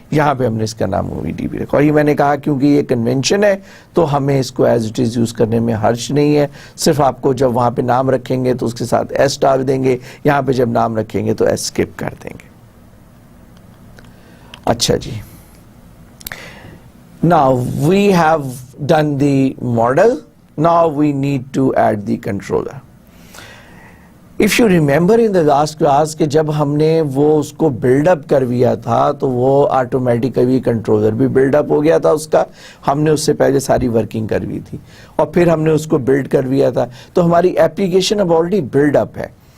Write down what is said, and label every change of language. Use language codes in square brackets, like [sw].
[hi] यहाँ पे हमने इसका नाम MovieDB रखा, और ये मैंने कहा क्योंकि ये कन्वेंशन है तो हमें इसको [en] as it is [hi] यूज़ करने में हर्ज नहीं है। सिर्फ आपको जब वहाँ पे नाम रखेंगे तो उसके साथ S डाल देंगे, यहाँ पे जब नाम रखेंगे तो S स्किप कर देंगे। अच्छा जी, [en] now we have done the model, now we need to add the controller. If you remember in the last class [hi] कि जब हमने वो उसको बिल्डअप कर दिया था तो वो ऑटोमेटिकली कंट्रोलर भी बिल्डअप हो गया था उसका, हमने उससे पहले सारी वर्किंग कर दी थी और फिर हमने उसको बिल्ड कर दिया था, तो हमारी एप्लीकेशन अब ऑलरेडी बिल्डअप है।